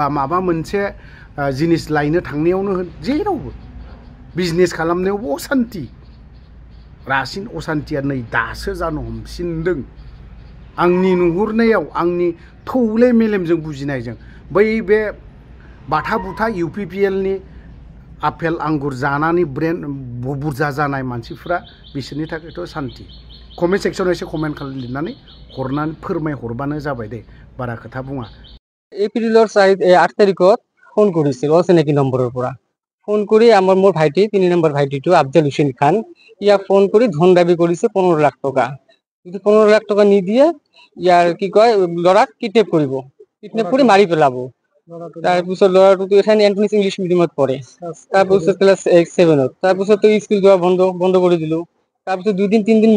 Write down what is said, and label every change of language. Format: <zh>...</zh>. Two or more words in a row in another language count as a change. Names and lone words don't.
<brx>माबा मोनसे जिनिस लायनो थांनायावनो होन जेरावबो बिजनेस खालामनायावबो अशान्ति रासिन अशान्तिया नै दासो जानो हमसिनदों आंनि नुहुरनायाव आंनि थौले मेलेमजों बुजिनायजों बे बाथा बुथा UPPL नि आपेल आंगुर जानानै ब्रेन बुरजा जानाय मानसिफ्रा बिसोरनि थाखायथ' शान्ति</brx> <en>comment section</en> <brx>एसे कमेन्ट लिरनानै फोरमायहरबानो जाबाय दे बारा खोथा बुङा</brx> <as>एप्रिলৰ 8 তাৰিখত ফোন কৰিছিল অচিনাকি নম্বৰৰ পৰা ফোন কৰি মোৰ ভাইটি 3 নম্বৰ ভাইটিটো আফজল হুছেইন খান ইয়াক ফোন কৰি ধন দাবী কৰিছে 15 লাখ টকা যদি 15 লাখ টকা নিদিয়ে ইয়াৰ কি কয় ল'ৰাক কিডনেপ কৰি মাৰি পেলাব তাৰপিছত ল'ৰাটো এখানে এন্টনিছ ইংলিছ মিডিয়ামত পঢ়ে তাৰপিছত ক্লাছ 7ত তাৰপিছত স্কুল যোৱা বন্ধ কৰি দিলো তাৰপিছত 2-3 দিন</as>